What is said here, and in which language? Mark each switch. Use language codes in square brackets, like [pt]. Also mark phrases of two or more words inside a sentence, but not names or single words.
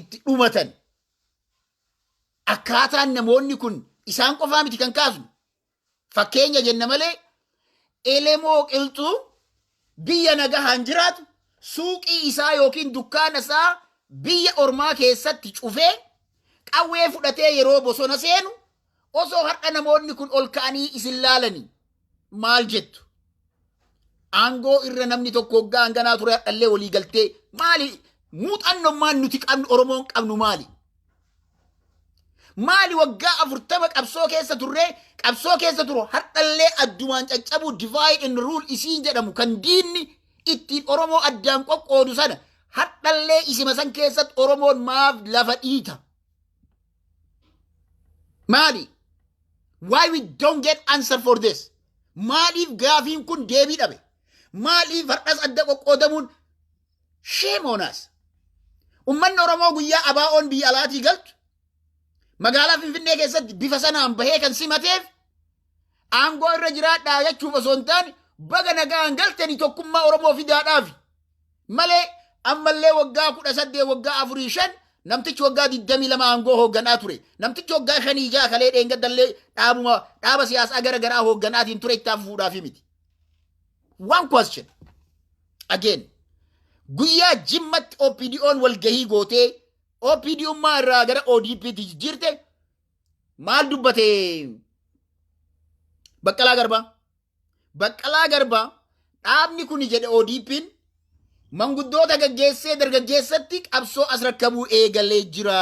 [om] itti dhumatan akkaataan namoonni kun isaan qofaa miti kan kaasu fakkeenya jenna malee Elemoo Qilxuu biyya nagahaan jiraatu suuqii isaa yookiin dukkaana isaa biyya ormaa keessatti cufee qawwee fudhatee yeroo bosona seenu osoo har'a namoonni kun ol ka'anii isin laalanii maal jettu? Aangoo irra namni tokko waggaa hanganaa ture hadhallee walii galtee maali? Muuxannummaan nuti qabnu Oromoon qabnu maali? Maali waggaa 40 qabsoo keessa turre qabsoo keessa turu hadhallee addumaan caccabu [en] divide and rule [om] isiin jedhamu kan diinni ittiin Oromoo addaan qoqqoodu sana hadhallee isima san keessatti Oromoon maaf lafa dhiita? Maali? [en] Why we don't get answer for this? [om] Maaliif gaafiin kun deebii dhabe? Maaliif har'as adda qoqqoodamuun? [en] Shame on us. [om] Ummanni Oromoo guyyaa abaa'oon biyya alaatii galtu magaalaa Finfinnee keessatti bifa sanaan bahee kan simateef aangoo irra jiraadhaa jechuuf osoo hin taane baga nagaan galtanii tokkummaa Oromoo fidaadhaaf malee ammallee waggaa 18 waggaa 4 namtichi waggaa 22 aangoo hoogganaa ture. Namtichi waggaa 5 kalee dheengadallee dhaaba siyaasaa gara garaa hoogganaatiin ture itti fuudhaaf miti. [en] One question. Again. [om] Guyyaa jimmatti OPDO'n walgahii gootee OPD'ummaa irraa gara ODP'tti jirte maal dubbate Baqqalaa Garbaa? Baqqalaa Garbaa dhaabni kun jedhe ODP'n manguddoota gaggeessee dargaggeessatti qabsoo as rakkabuu eegalee jira.